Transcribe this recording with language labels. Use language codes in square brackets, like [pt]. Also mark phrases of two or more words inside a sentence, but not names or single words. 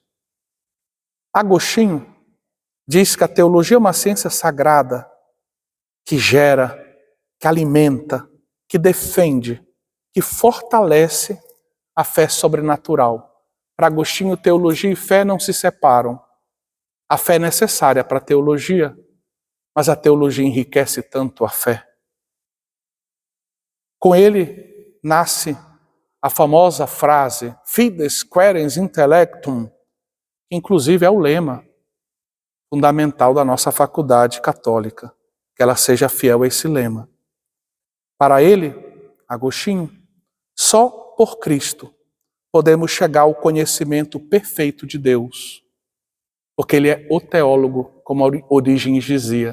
[pt] Agostinho diz que a teologia é uma ciência sagrada que gera, que alimenta, que defende, que fortalece a fé sobrenatural. Para Agostinho, teologia e fé não se separam. A fé é necessária para a teologia, mas a teologia enriquece tanto a fé. Com ele nasce a famosa frase [la] Fides querens intellectum, [pt] que inclusive é o lema fundamental da nossa faculdade católica, que ela seja fiel a esse lema. Para ele, Agostinho, só por Cristo podemos chegar ao conhecimento perfeito de Deus, porque ele é o teólogo, como Orígenes dizia.